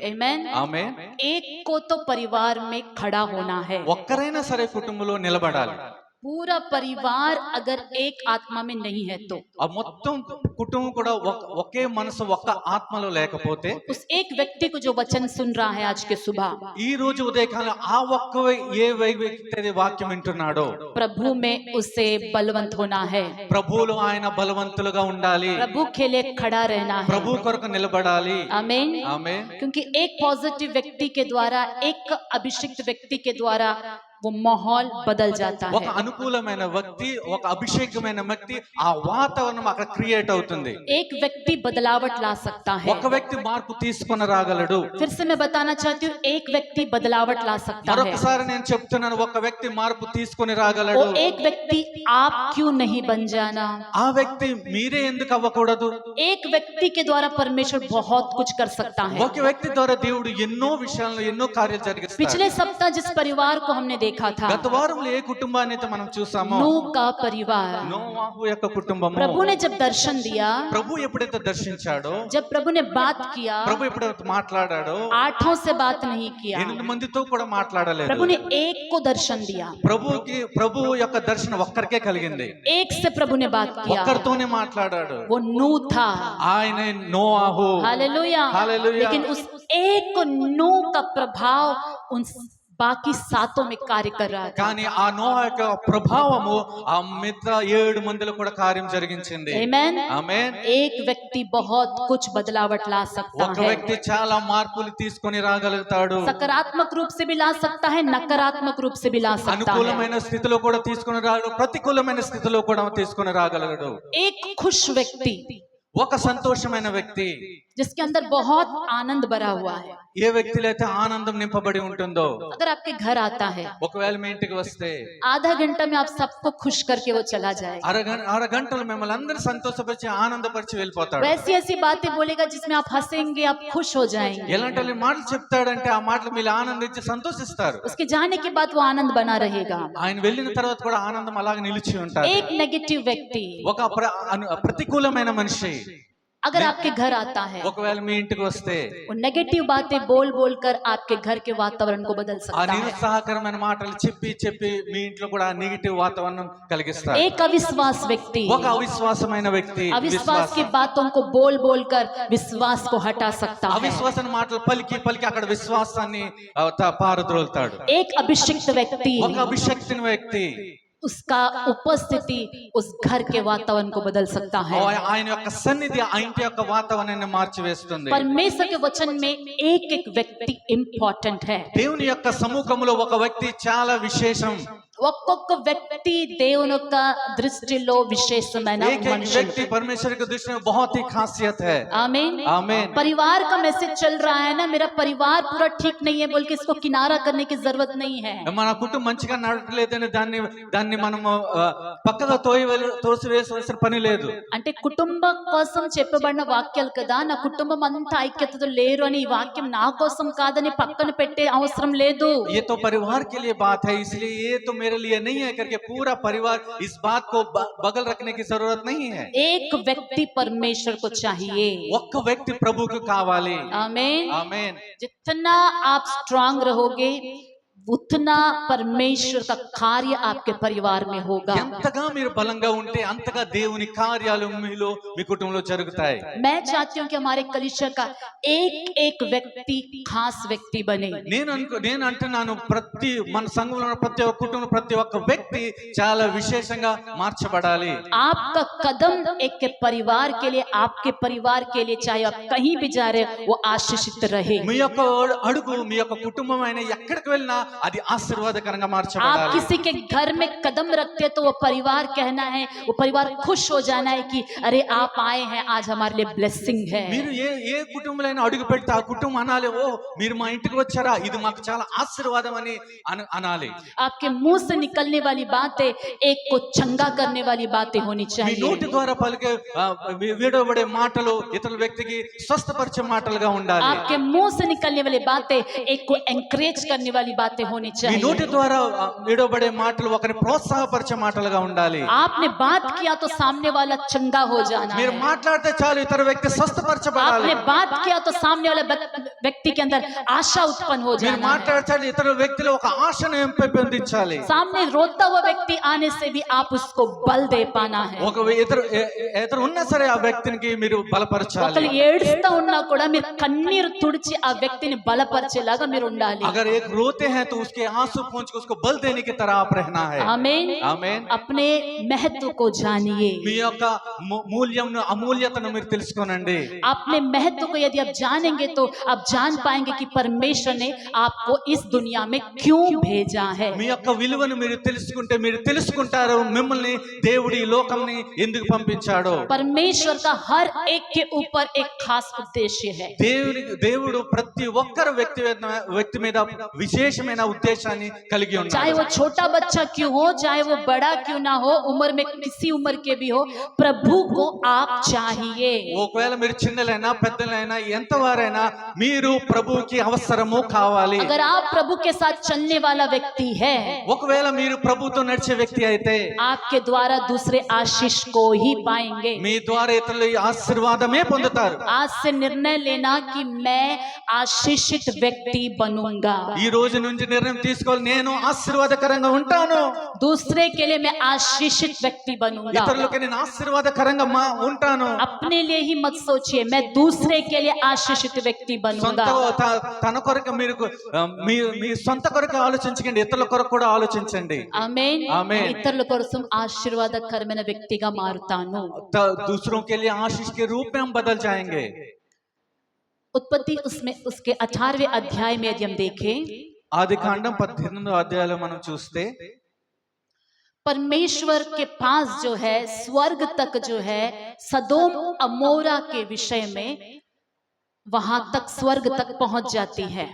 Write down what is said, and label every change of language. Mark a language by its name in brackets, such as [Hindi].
[Telugu] ఆమేన్। ఆమేన్. [Hindi] एक को तो परिवार में खड़ा होना है। [Telugu] ఒక్కరైనా సరే కుటుంబంలో నిలబడాలి. [Hindi] पूरा परिवार अगर एक आत्मा में नहीं है तो [Telugu] ఆ మొత్తం కుటుంబం కూడా ఒకే మనసు ఒక్క ఆత్మలో లేకపోతే [Hindi] उस एक व्यक्ति को जो वचन सुन रहा है आज के सुबह, [Telugu] ఈ రోజు ఉదయకాలం ఆ ఒక్క ఏ వ్యక్తి అయితే వాక్యం వింటున్నాడో [Hindi] प्रभु में उसे बलवंत होना है, [Telugu] ప్రభువులో ఆయన బలవంతులుగా ఉండాలి, [Hindi] प्रभु के लिए खड़ा रहना है। [Telugu] ప్రభు కొరకు నిలబడాలి. [Hindi] आमीन। [Telugu] ఆమేన్. [Hindi] क्योंकि एक पॉजिटिव व्यक्ति के द्वारा, एक अभिषिक्त व्यक्ति के द्वारा वो माहौल बदल जाता [Telugu] ఒక [Hindi] है। [Telugu] అనుకూలమైన వ్యక్తి, ఒక అభిషేకమైన వ్యక్తి, ఆ వాతావరణం అక్కడ క్రియేట్ అవుతుంది. [Hindi] एक व्यक्ति बदलावट ला सकता है। [Telugu] ఒక వ్యక్తి మార్పు తీసుకొని రాగలడు. [Hindi] फिर से मैं बताना चाहती हूँ, एक व्यक्ति बदलावट ला सकता है। [Telugu] మరొకసారి నేను చెప్తున్నాను, ఒక వ్యక్తి మార్పు తీసుకొని [Hindi] वो [Telugu] రాగలడు. [Hindi] एक व्यक्ति आप क्यों नहीं बन जाना? [Telugu] ఆ వ్యక్తి మీరే ఎందుకు అవ్వకూడదు? [Hindi] एक व्यक्ति के द्वारा परमेश्वर बहुत कुछ कर सकता है। [Telugu] ఒక వ్యక్తి ద్వారా దేవుడు ఎన్నో విషయాల్లో ఎన్నో కార్యాలు జరిగిస్తాడు. [Hindi] पिछले सप्ताह जिस परिवार को हमने देखा था, [Telugu] గత వారంలో ఏ కుటుంబాన్ని అయితే మనం చూసామో, [Hindi] नूह का परिवार, [Telugu] నోవాహు యొక్క కుటుంబము. [Hindi] प्रभु ने जब दर्शन दिया, [Telugu] ప్రభు ఎప్పుడైతే దర్శించాడో, [Hindi] जब प्रभु ने बात किया, [Telugu] ప్రభు ఎప్పుడైతే మాట్లాడాడో, [Hindi] 8 से बात नहीं किया, [Telugu] 8 మందితో కూడా మాట్లాడలేదు. [Hindi] प्रभु ने एक को दर्शन दिया, [Telugu] ప్రభు యొక్క దర్శనం ఒక్కరికే కలిగింది. [Hindi] एक से प्रभु ने बात किया, [Telugu] ఒక్కరితోనే మాట్లాడాడు. [Hindi] वो नूह था। [Telugu] ఆయన నోవాహు. [Hindi] हालेलूया। हालेलूया। लेकिन उस एक नूह का प्रभाव उन बाकी 7 में कार्य कर रहा था। [Telugu] కానీ ఆ నోవా యొక్క ప్రభావము ఆ మిగతా 7 మందిలో కూడా కార్యం జరిగించింది. [Hindi] आमीन। [Telugu] ఆమేన్. [Hindi] एक व्यक्ति बहुत कुछ बदलावट ला सकता [Telugu] ఒక [Hindi] है। [Telugu] వ్యక్తి చాలా మార్పులు తీసుకొని రాగలుగుతాడు. [Hindi] सकारात्मक रूप से भी ला सकता है, नकारात्मक रूप से भी ला सकता है। [Telugu] అనుకూలమైన స్థితిలో కూడా తీసుకొని రాగలడు, ప్రతికూలమైన స్థితిలో కూడా తీసుకొని రాగలడు. [Hindi] एक खुश व्यक्ति, [Telugu] ఒక సంతోషమైన వ్యక్తి, [Hindi] जिसके अंदर बहुत आनंद भरा हुआ है, [Telugu] ఏ వ్యక్తిలో అయితే ఆనందం నింపబడి ఉంటుందో, [Hindi] अगर आपके घर आता है, [Telugu] ఒకవేళ మీ ఇంటికి వస్తే [Hindi] आधा घंटा में आप सबको खुश करके वो चला जाएगा। [Telugu] అరగంటలు మిమ్మల్ని అందరూ సంతోషపరిచి ఆనందపరిచి వెళ్ళిపోతాడు. [Hindi] वैसी ऐसी बातें बोलेगा जिसमें आप हंसेंगे, आप खुश हो जाएंगे। [Telugu] ఎలాంటి మాటలు చెప్తాడంటే ఆ మాటలు మీరు ఆనందించి సంతోషిస్తారు. [Hindi] उसके जाने के बाद वो आनंद बना रहेगा। [Telugu] ఆయన వెళ్ళిన తర్వాత కూడా ఆనందం అలాగే నిలిచి ఉంటాడు. [Hindi] एक नेगेटिव व्यक्ति [Telugu] ఒక ప్రతికూలమైన మనిషి [Hindi] अगर आपके घर आता है, [Telugu] ఒకవేళ మీ ఇంటికి వస్తే [Hindi] वो नेगेटिव बातें बोल बोल कर आपके घर के वातावरण को बदल [Telugu] ఆ [Hindi] सकता है। [Telugu] నిరుత్సాహకరమైన మాటలు చెప్పి చెప్పి మీ ఇంట్లో కూడా నెగటివ్ వాతావరణం కలిగిస్తారు. [Hindi] एक अविश्वास व्यक्ति [Telugu] ఒక అవిశ్వాసమైన వ్యక్తి [Hindi] अविश्वास की बातों को बोल बोल कर विश्वास को हटा सकता है। [Telugu] అవిశ్వాసన మాటలు పలికి పలికి అక్కడ విశ్వాసాన్ని పారద్రోలుతాడు. [Hindi] एक अभिषिक्त व्यक्ति, [Telugu] ఒక అభిషక్తిని వ్యక్తి [Hindi] उसका उपस्थिति उस घर के वातावरण को बदल सकता है। [Telugu] ఆయన యొక్క సన్నిధి ఆ ఇంటి యొక్క వాతావరణాన్ని మార్చివేస్తుంది. [Hindi] परमेश्वर के वचन में एक एक व्यक्ति इंपॉर्टेंट है। [Telugu] దేవుని యొక్క సముఖంలో ఒక వ్యక్తి చాలా విశేషం. ఒక్కొక్క వ్యక్తి దేవుని యొక్క దృష్టిలో విశేషమైన [Hindi] एक एक [Telugu] మనుషులు। [Hindi] व्यक्ति परमेश्वर की दृष्टि में बहुत ही खासियत है. आमीन। आमीन। परिवार का मैसेज चल रहा है ना, मेरा परिवार पूरा ठीक नहीं है बोल के इसको किनारा करने की जरूरत नहीं है। [Telugu] మన కుటుంబం మంచిగా నడవట్లేదని దాన్ని మనం పక్కగా తోసివేసవలసిన పని లేదు. అంటే కుటుంబం కోసం చెప్పబడిన వాక్యాలు కదా, నా కుటుంబం అంతా ఐక్యతతో లేరు అని ఈ వాక్యం నా కోసం కాదని పక్కన పెట్టే అవసరం లేదు। [Hindi] ये तो परिवार के लिए बात है, इसलिए ये तो मेरे लिए नहीं है करके पूरा परिवार इस बात को बगल रखने की जरूरत नहीं है. एक व्यक्ति परमेश्वर को चाहिए। [Telugu] ఒక్క వ్యక్తి ప్రభువుకు కావాలి. [Hindi] आमीन। आमीन. जितना आप स्ट्रांग रहोगे उतना परमेश्वर का कार्य आपके परिवार में होगा। [Telugu] ఎంతగా మీరు బలంగా ఉంటే అంతగా దేవుని కార్యాలు మీలో మీ కుటుంబంలో జరుగుతాయి. [Hindi] मैं चाहती हूँ कि हमारे कलीसिया का एक एक व्यक्ति खास व्यक्ति बने। [Telugu] నేను అంటున్నాను, ప్రతి మన సంఘంలో ఉన్న ప్రతి ఒక్క కుటుంబం ప్రతి ఒక్క వ్యక్తి చాలా విశేషంగా మార్చబడాలి. [Hindi] आपका कदम एक के परिवार के लिए, आपके परिवार के लिए, चाहे आप कहीं भी जा रहे वो आशीषित रहे। [Telugu] మీ యొక్క అడుగు మీ యొక్క కుటుంబం అయినా ఎక్కడికి వెళ్ళినా అది ఆశీర్వాదకరంగా [Hindi] आप [Telugu] మార్చబడాలి. [Hindi] किसी के घर में कदम रखते तो वो परिवार कहना है, वो परिवार खुश हो जाना है कि अरे आप आए हैं, आज हमारे लिए ब्लेसिंग है। [Telugu] మీరు ఏ కుటుంబంలో అడుగు పెడితే ఆ కుటుంబం అనాలి, ఓ మీరు మా ఇంటికి వచ్చారా, ఇది మాకు చాలా ఆశీర్వాదం అని అనాలి. [Hindi] आपके मुंह से निकलने वाली बातें एक को चंगा करने वाली बातें होनी [Telugu] మీ [Hindi] चाहिए। [Telugu] నోటి ద్వారా పలికే విడవబడే మాటలు ఇతరుల వ్యక్తికి స్వస్థపరిచే మాటలుగా ఉండాలి. [Hindi] आपके मुंह से निकलने वाली बातें एक को एनकरेज करने वाली बातें बातें होनी [Telugu] మీ నోటి [Hindi] चाहिए। [Telugu] ద్వారా విడవబడే మాటలు ఒకరిని ప్రోత్సాహపరిచే మాటలుగా ఉండాలి. [Hindi] आपने बात किया तो सामने वाला चंगा हो जाना [Telugu] మీరు [Hindi] है। [Telugu] మాట్లాడితే చాలు ఇతర వ్యక్తి స్వస్థపరచబడాలి. [Hindi] आपने बात किया तो सामने वाला व्यक्ति के अंदर आशा उत्पन्न हो [Telugu] మీరు [Hindi] जाना है। [Telugu] మాట్లాడితే ఇతర వ్యక్తిలో ఒక ఆశను పెంపొందించాలి. [Hindi] सामने रोता हुआ व्यक्ति आने से भी आप उसको बल दे पाना है। [Telugu] ఒక ఎదురు ఉన్నా సరే ఆ వ్యక్తికి మీరు బలపరచాలి. ఒకళ్ళు ఏడుస్తా ఉన్నా కూడా మీరు కన్నీరు తుడిచి ఆ వ్యక్తిని బలపరిచేలాగా మీరు ఉండాలి। [Hindi] अगर एक रोते हैं तो उसके आंसू पहुंच के उसको बल देने की तरह आप रहना है। आमीन। [Telugu] ఆమేన్. [Hindi] अपने महत्व को जानिए। [Telugu] మీ యొక్క మూల్యంను అమూల్యతను మీరు తెలుసుకోనండి. [Hindi] अपने महत्व को यदि आप जानेंगे तो आप जान पाएंगे कि परमेश्वर ने आपको इस दुनिया में क्यों भेजा है। [Telugu] మీ యొక్క విలువను మీరు తెలుసుకుంటే మీరు తెలుసుకుంటారు మిమ్మల్ని దేవుడి ఈ లోకంని ఎందుకు పంపించాడో. [Hindi] परमेश्वर का हर एक के ऊपर एक खास उद्देश्य है। [Telugu] దేవుడు ప్రతి ఒక్కరు వ్యక్తి మీద విశేషమైన ఉద్దేశాన్ని కలిగి ఉన్నాడు. [Hindi] चाहे वो छोटा बच्चा क्यों हो, चाहे वो बड़ा क्यों ना हो, उम्र में किसी उम्र के भी हो, प्रभु को आप चाहिए। [Telugu] ఒకవేళ మీరు చిన్నలైనా పెద్దలైనా ఎంతవారైనా మీరు ప్రభువుకి అవసరము కావాలి. [Hindi] अगर आप प्रभु के साथ चलने वाला व्यक्ति है, [Telugu] ఒకవేళ మీరు ప్రభుతో నడిచే వ్యక్తి అయితే [Hindi] आपके द्वारा दूसरे आशीष को ही पाएंगे। [Telugu] మీ ద్వారా ఇతరులు ఈ ఆశీర్వాదమే పొందుతారు. [Hindi] आज से निर्णय लेना कि मैं आशीषित व्यक्ति बनूंगा। [Telugu] ఈ రోజు నుంచి నిర్ణయం తీసుకోవాలి, నేను ఆశీర్వాదకరంగా ఉంటాను. [Hindi] दूसरे के लिए मैं आशीषित व्यक्ति बनूंगा। [Telugu] ఇతరులకి నేను ఆశీర్వాదకరంగా ఉంటాను. [Hindi] अपने लिए ही मत सोचिए, मैं दूसरे के लिए आशीषित व्यक्ति बनूंगा। [Telugu] తన కొరకు మీరు మీ సొంత కొరకు ఆలోచించకండి, ఇతరుల కొరకు కూడా ఆలోచించండి. ఆమేన్। ఆమేన్। ఇతరుల కోసం ఆశీర్వాదకరమైన వ్యక్తిగా మారుతాను। [Hindi] दूसरों के लिए आशीष के रूप में हम बदल जाएंगे। उत्पत्ति उसमें उसके 18वें अध्याय में यदि हम देखें, [Telugu] ఆదికాండం 18వ అధ్యాయంలో మనం చూస్తే [Hindi] परमेश्वर के पास जो है स्वर्ग तक जो है सदोम अमोरा के विषय में वहां तक स्वर्ग तक पहुंच जाती है।